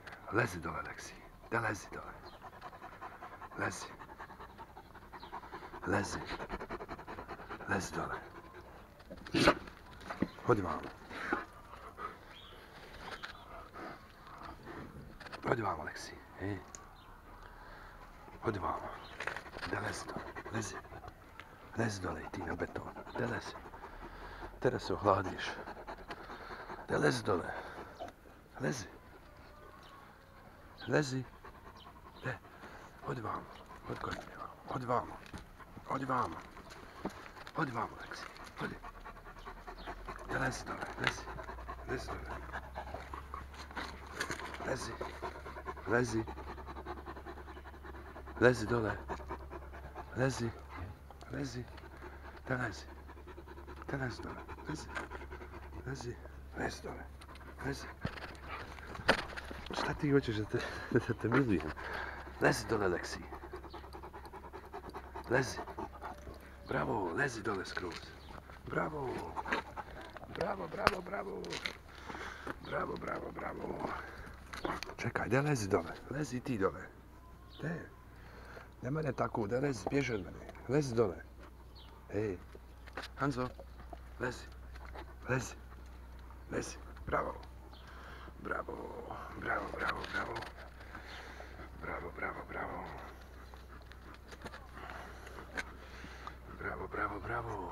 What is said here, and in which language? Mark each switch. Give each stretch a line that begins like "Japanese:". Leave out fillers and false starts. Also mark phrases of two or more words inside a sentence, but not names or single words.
Serbian: Lezi dole, Aleksi. Da lezi dole. Lezi. Lezi. Lezi dole. Hodi vamo. Hodi vamo, Aleksi. Hodi vamo. Da lezi dole. Lezi. Lezi dole i ti na beton. Da lezi. Tere se ohladiš. Da lezi dole. Lezi. Lezi. De. Hodi vamo. Hodi kod mene vamo. Hodi vamo. Hodi vamo. Hodi vamo, Aleksi. Hodi. Da lezi dole. Lezi. Lezi dole. Lezi. Lezi. Lezi dole. Lezi. Lezi. Da lezi. Da lezi dole. Lezi. Lezi. Lezi dole. Lezi. Šta ti hoćeš da te milujem? Lezi dole, Aleksi. Lezi. Bravo, lezi dole skroz. Bravo. Bravo, bravo, bravo. Bravo, bravo, bravo. Čekaj, da lezi dole. Lezi i ti dole. De. Ne mene tako, da lezi, bježi od mene. Lezi dole. Ej. Hanzo. Lezi. Lezi. Lezi. Bravo. Bravo. Bravo, bravo, bravo. Bravo, bravo, bravo. Bravo, bravo, bravo.